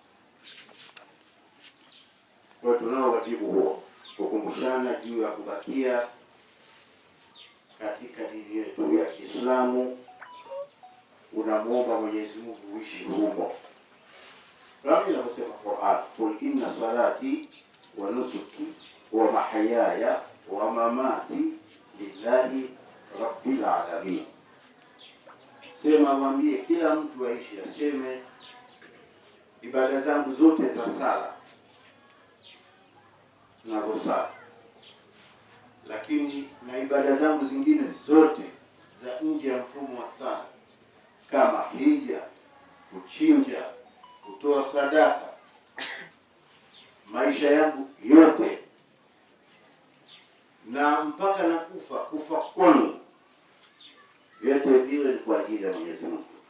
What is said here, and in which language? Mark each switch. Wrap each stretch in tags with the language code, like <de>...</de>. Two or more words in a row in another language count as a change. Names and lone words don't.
<sw>Kwa tunao wajibu huo, kukumbushana juu ya kubakia katika dini yetu ya Kiislamu. Unamwomba Mwenyezi Mungu uishi humo. Kama inavyosema Qur'an,</sw> <ar>قل إن صلاتي ونسكي ومحياي ومماتي لله رب العالمين.</ar> <sw>Sema, mwambie kila mtu aishi, aseme ibada zangu zote za sala nazosali, lakini na ibada zangu zingine zote za nje ya mfumo wa sala kama hija, kuchinja, kutoa sadaka, maisha yangu yote na mpaka na kufa kwangu, vyote viwe ni kwa ajili ya Mwenyezi Mungu.</sw>